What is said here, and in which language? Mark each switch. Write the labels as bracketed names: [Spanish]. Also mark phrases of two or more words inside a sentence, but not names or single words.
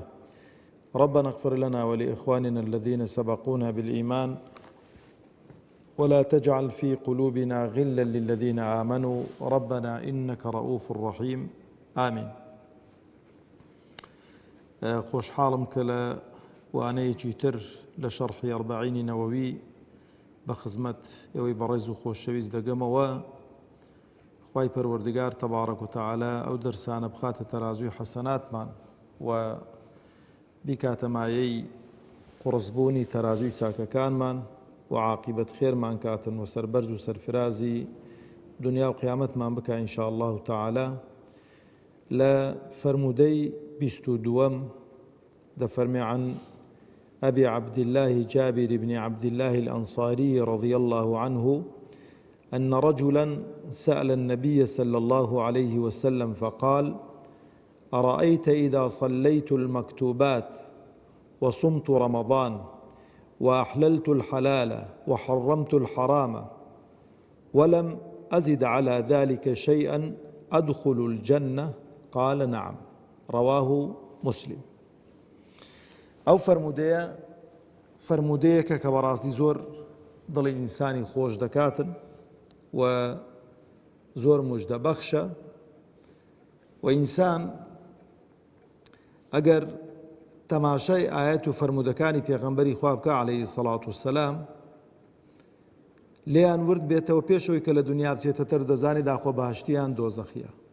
[Arabic] ربنا اغفر لنا ولإخواننا الذين سبقونا بالإيمان ولا تجعل في قلوبنا غلا للذين آمنوا ربنا إنك رؤوف رحيم آمين. [Central Kurdish] خوش حالم كلا وانەیەکی تر لشرح 40 نووي بخزمت ئێوەی بەڕێز و خۆشەویست دەگەمەوە. خوای پەروەردگار [Arabic] تەبارەک و تەعالا [Central Kurdish] ئەو دەرسانە بخاتە تەرازوی حەسەناتمان و بیکاتە مایەی قورسبوونی تەرازوی چاکەکانمان و عاقبەت خێرمان کاتن و سەربەرز و سەرفرازی دنیا و قیامەتمان بکە [Arabic] ئینشاء الله تعالا. [Central Kurdish] لە فەرموودەی 22 دەفەرمێ [Arabic] عن أبي عبد الله جابر بن عبد الله الأنصاري رضي الله عنه أن رجلا سأل النبي صلى الله عليه وسلم فقال: أرأيت إذا صليت المكتوبات وصمت رمضان وأحللت الحلال وحرمت الحرام ولم أزد على ذلك شيئا أدخل الجنة؟ قال: نعم. رواه مسلم. [Central Kurdish] ئەو فەرموودەیەکە کە بەڕاستی زۆر دڵی ئینسانی خۆش دەکاتن و زۆر موژدەبەخشە و ئینسان ئەگەر تەماشای ئایەت و فەرموودەکانی پێغەمبەری خوا بکە [Arabic] عەلەیهی سەڵات وسەلام [Central Kurdish] لێیان ورد بێتەوە پێشەوەی کە لە دنیا بچێتە تەر دەزانی داخۆ بەهەشتیان دۆزەخیە،